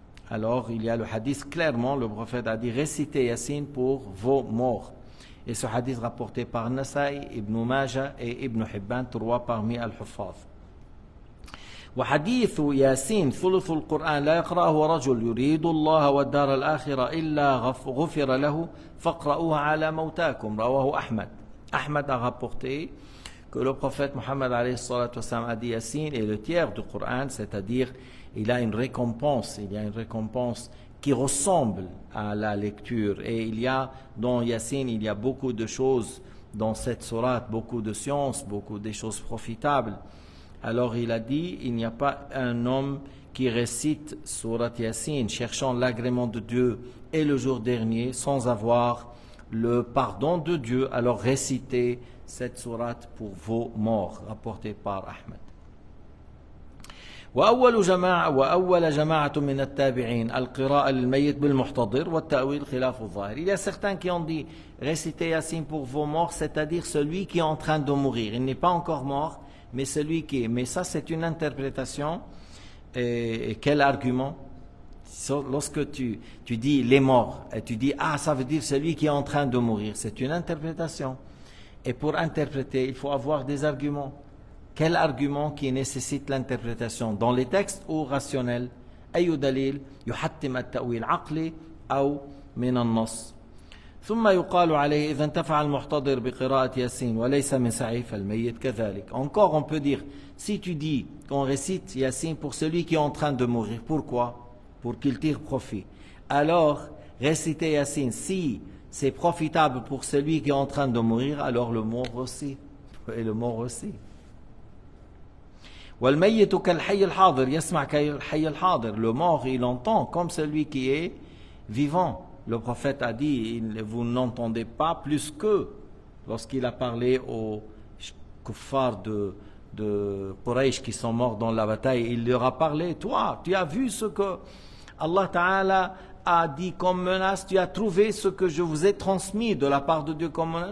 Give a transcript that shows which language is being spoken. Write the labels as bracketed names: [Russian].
[French] Alors, il y a le hadith, clairement, le prophète a dit récitez Yassine pour vos morts. Et ce hadith rapporté par Nasa'i, Ibn Majah et Ibn Hibban, trois parmi al-Huffaz. [Arabic] وحديث ياسين ثلث القرآن لا يقرأه رجل يريد الله والدار الآخرة إلا غفر له فاقرأوها على موتاكم رواه أحمد. [French] Ahmad a rapporté que le prophète Mohammed a dit Yassine est le tiers du Coran, c'est-à-dire il a une récompense, qui ressemble à la lecture. Et il y a dans Yassine, il y a beaucoup de choses dans cette sourate, beaucoup de sciences, beaucoup de choses profitables. Alors il a dit, il n'y a pas un homme qui récite sourate Yassine, cherchant l'agrément de Dieu et le jour dernier, sans avoir le pardon de Dieu, alors récitez cette sourate pour vos morts, rapporté par Ahmed. [Arabic] وأول جماعة من التابعين القراءة للميت بالمحتضر والتأويل خلاف الظاهر. [French] Il y a certains qui ont dit récitez Yassine pour vos morts, c'est-à-dire celui qui est en train de mourir. Il n'est pas encore mort, mais celui qui est. Mais ça, c'est une interprétation. Et quel argument? Lorsque tu dis les morts, et tu dis ça veut dire celui qui est en train de mourir. C'est une interprétation. Et pour interpréter, il faut avoir des arguments. Quel argument qui nécessite l'interprétation dans les textes ou rationnels? [Arabic] أي دليل يحتم التأويل عقلي أو من النص. ثم يقال عليه إذا انتفع المحتضر بقراءة ياسين وليس من سعي فالميت كذلك. [French] Encore on peut dire, si tu dis qu'on récite Yassine pour celui qui est en train de mourir, pourquoi? Pour qu'il tire profit. Alors, réciter Yassine, si c'est profitable pour celui qui est en train de mourir, alors le mort aussi. Et le mort aussi. [Arabic] والميت كالحي الحاضر يسمع كالحي الحاضر. [French] Le mort, il entend comme celui qui est vivant. Le prophète a dit, vous n'entendez pas plus que lorsqu'il a parlé aux kuffars de Quraysh qui sont morts dans la bataille. Il leur a parlé, toi, tu as vu ce que Allah Ta'ala a dit comme menace, tu as trouvé ce que je vous ai transmis de la part de Dieu comme menace.